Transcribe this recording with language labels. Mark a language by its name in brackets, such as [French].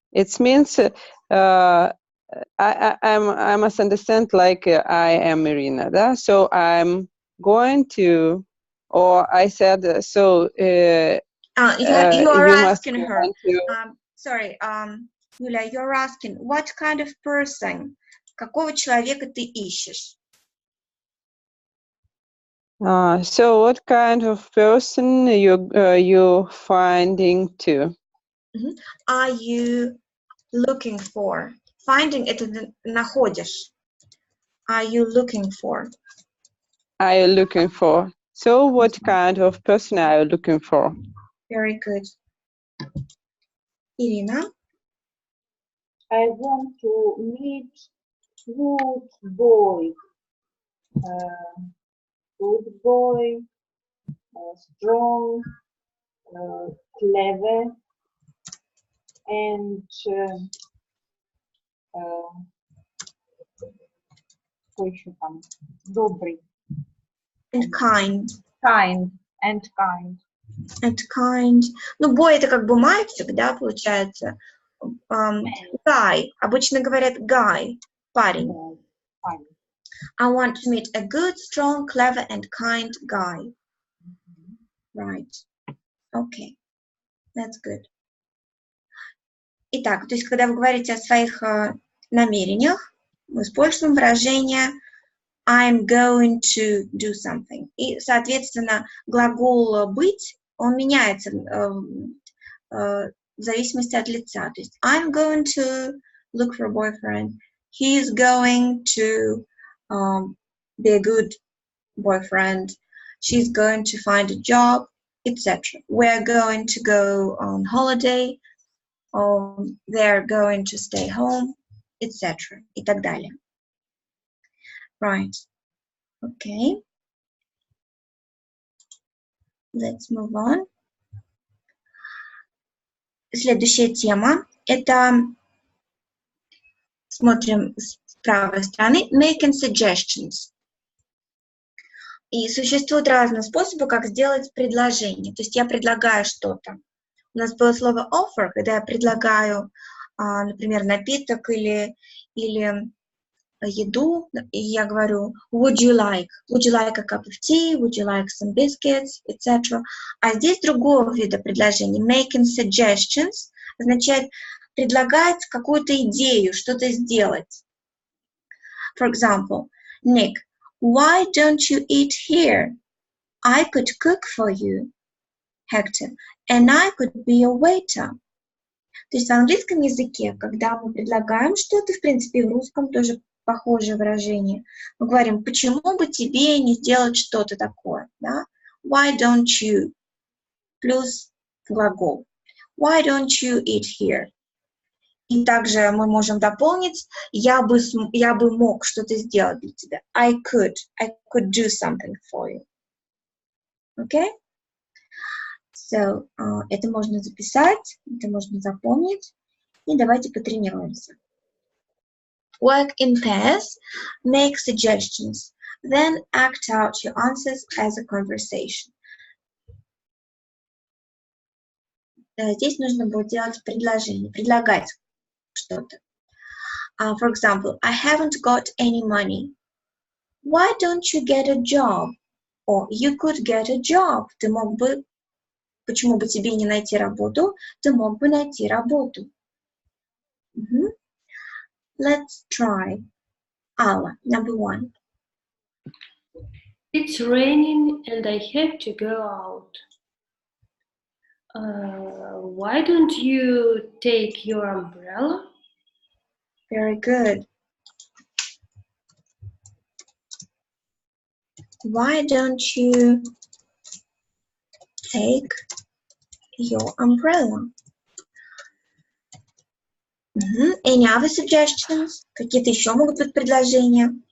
[English] It means I must understand like I am Irina, da? So I'm going to, or I said so. You are You must asking her. want to. Sorry, Юля, you're asking what kind of person? [Russian] Какого человека ты ищешь? [English] So what kind of person you finding to? Are you looking for? [Russian] Finding это находишь. [English] Are you looking for? Are you looking for? So what kind of person are you looking for? Very good. Irina? I want to meet good boy. Good boy, strong, clever, and [Russian] какой еще там? Добрый. [English] And kind. Kind and kind. And kind. [Russian] Ну, boy это как бы мальчик, да, получается. [English] Guy. [Russian] Обычно говорят guy. Парень. [English] Fine. I want to meet a good, strong, clever, and kind guy. Right. Okay. That's good. [Russian] Итак, то есть, когда вы говорите о своих намерениях, мы используем выражение [English] I'm going to do something. [Russian] И, соответственно, глагол быть, он меняется в зависимости от лица. То есть [English] I'm going to look for a boyfriend. He's going to be a good boyfriend. She's going to find a job, etc. We're going to go on holiday. They're going to stay home, etc. [Russian] И так далее. [English] Right. Okay. Let's move on. [Russian] Следующая тема – это, смотрим с правой стороны, [English] making suggestions. [Russian] И существуют разные способы, как сделать предложение. То есть я предлагаю что-то. У нас было слово offer, когда я предлагаю, например, напиток или еду, и я говорю [English] would you like a cup of tea, would you like some biscuits, etc. [Russian] А здесь другого вида предложений. [English] Making suggestions [Russian] означает предлагать какую-то идею, что-то сделать. [English] For example, Nick, why don't you eat here? I could cook for you. Hector, and I could be a waiter. [Russian] То есть в английском языке, когда мы предлагаем что-то, в принципе, в русском тоже похожее выражение, мы говорим, почему бы тебе не сделать что-то такое, да? [English] Why don't you? [Russian] Плюс глагол. [English] Why don't you eat here? [Russian] И также мы можем дополнить, я бы мог что-то сделать для тебя. [English] I could do something for you. Okay? [Russian] So, это можно записать, это можно запомнить. И давайте потренируемся. [English] Work in pairs, make suggestions, then act out your answers as a conversation. [Russian] Здесь нужно будет делать предложение, предлагать что-то. [English] For example, I haven't got any money. Why don't you get a job? Or you could get a job. [Russian] Ты мог бы, почему бы тебе не найти работу? Ты мог бы найти работу. [English] Let's try. Alla, number 1. It's raining and I have to go out. Why don't you take your umbrella? Very good. Why don't you take your umbrella? Any other suggestions? [Russian] Какие-то еще могут быть предложения?